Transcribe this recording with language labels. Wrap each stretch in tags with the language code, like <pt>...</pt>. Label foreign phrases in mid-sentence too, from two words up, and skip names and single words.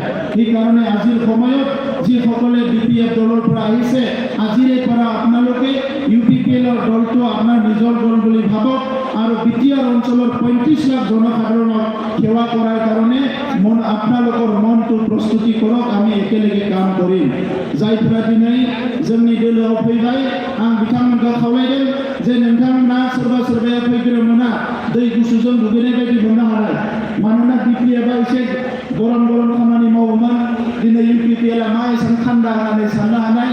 <as>সেইকাৰণে আজিৰ সময়ত যিসকলে BPF দলৰ পৰা আহিছে, আজিৰে পৰা আপোনালোকে UPPLৰ দলটো আপোনাৰ নিজৰ দল বুলি ভাবক আৰু বিটিআৰ অঞ্চলৰ 35 লাখ জনসাধাৰণক সেৱা কৰাৰ কাৰণে আপোনালোকৰ মনটো প্ৰস্তুতি কৰক। আমি একেলগে কাম কৰিম।</as> <brx>जायफोरा दिनै जोंनि दोलोआव फैबाय, आं बिथांमोनखौ खावलायदों जे नोंथांमोना सोरबाया फैग्रो मोना दै गुसुजों दुगैनाय बायदि मोननो हानाय। मानोना BPF एसे गरम खामानि मावोमोन, दिनै UPPL मा एसेबां थान्दा होननानै साननो हानाय।</brx>